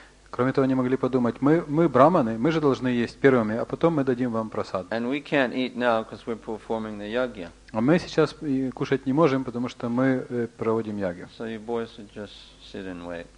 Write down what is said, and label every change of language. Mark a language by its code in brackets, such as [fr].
[ru] Кроме того, они могли подумать, мы браманы, мы же должны есть первыми, а потом мы дадим вам прасад. [en] And we can't eat now because we're performing the yagya. [ru] А мы сейчас кушать не можем, потому что мы проводим ягью. [en] So you boys should just sit and wait.